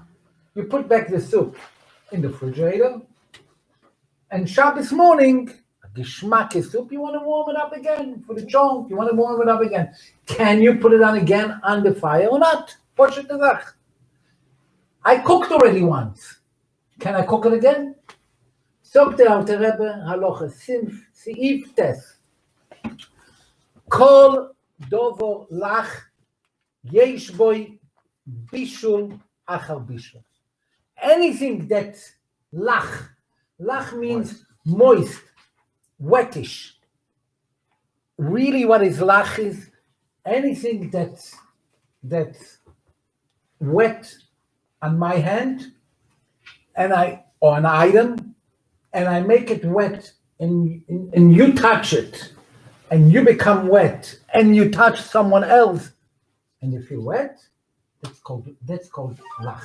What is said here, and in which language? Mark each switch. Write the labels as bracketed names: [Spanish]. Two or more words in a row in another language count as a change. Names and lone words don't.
[English] You put back the soup in the refrigerator. And Shabbos morning, Geschmack soup, you want to warm it up again for the chonk. You want to warm it up again. Can you put it on again on the fire or not? I cooked already once. Can I cook it again? [Yiddish] זאָגט דער אַלטער רבי, הלכה סעיף ט. [Hebrew] כל דבר לח יש בו בישול אחר בישול. [English] Anything that's lach means moist, wettish. Really what is lach is anything that's wet on my hand, or an item, and I make it wet, and you touch it, and you become wet, and you touch someone else, and you feel wet, that's called lach.